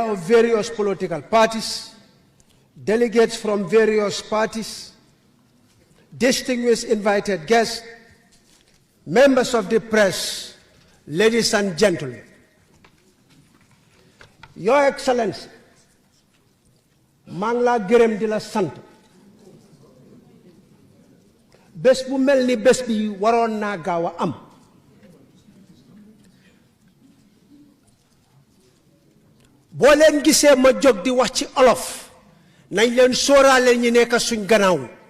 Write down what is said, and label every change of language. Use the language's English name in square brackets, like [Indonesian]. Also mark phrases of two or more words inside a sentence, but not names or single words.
[English] of various political parties, delegates from various parties, distinguished invited guests, members of the press, ladies and gentlemen. Your Excellency, [Wolof] Mangla Gerem de la Sant. Bés bu mel ni bés bi waroon naa gaaw a am. boo leen gisee ma jóg di wax ci olof nañ leen sóoraale ñi nekk suñ gannaaw